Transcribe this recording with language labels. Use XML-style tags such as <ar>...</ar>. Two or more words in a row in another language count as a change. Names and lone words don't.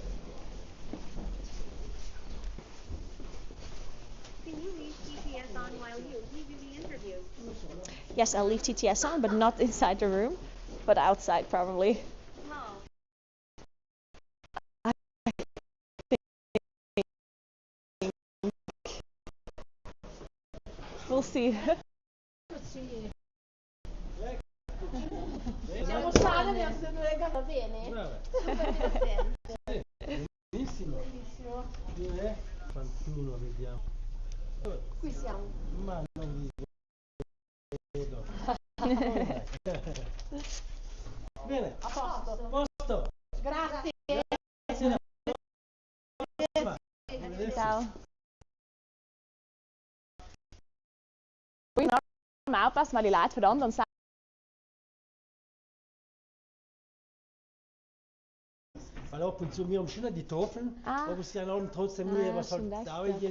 <en>Can you leave TTS on while you do the interview? yes, I'll leave TTS on, but not inside the room, but outside probably. Lol. We'll see.</en> <it>Siamo sane, mi sono legata bene. Brava. Benissimo. Bellissimo. Dov'è? 41 vediamo. Qui siamo. Ma non vi vedo. Bene, A posto. posto. Grazie. Grazie. Arrivederci. Ciao.</it> <de>Mal aufpassen, weil die Leute von der anderen Seite. Weil ab und zu, wir haben schon die Tafeln, Ah. aber sie haben trotzdem Ah, nur, was halt schon das, auch jeden</de>